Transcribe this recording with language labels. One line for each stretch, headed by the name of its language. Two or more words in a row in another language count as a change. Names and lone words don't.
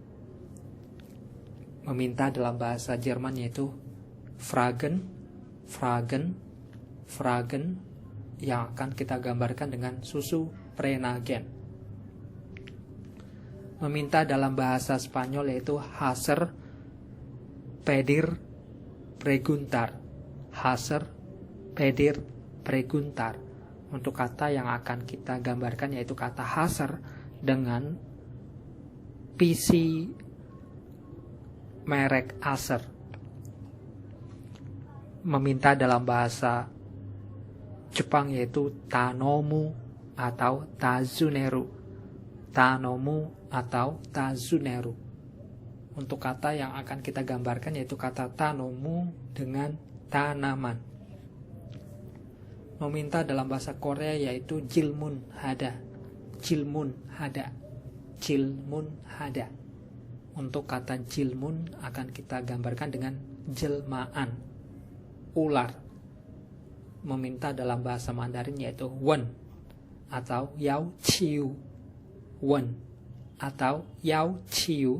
Indonesian: Meminta dalam bahasa Jerman yaitu
German: fragen, fragen, fragen,
Indonesian: yang akan kita gambarkan dengan susu prenagen. Meminta dalam bahasa Spanyol yaitu
Spanish: hacer, pedir, preguntar. Hacer, pedir, preguntar.
Indonesian: Untuk kata yang akan kita gambarkan yaitu kata hacer dengan PC merek Acer. Meminta dalam bahasa Jepang yaitu tanomu atau tazuneru.
Japanese: Tanomu atau tazuneru.
Indonesian: Untuk kata yang akan kita gambarkan yaitu kata tanomu dengan tanaman. Meminta dalam bahasa Korea yaitu
Korean: 질문하다. 질문하다. 질문하다.
Indonesian: Untuk kata jilmun akan kita gambarkan dengan jelmaan, ular. Meminta dalam bahasa Mandarin yaitu wen atau
Chinese: 要求. Wen atau 要求.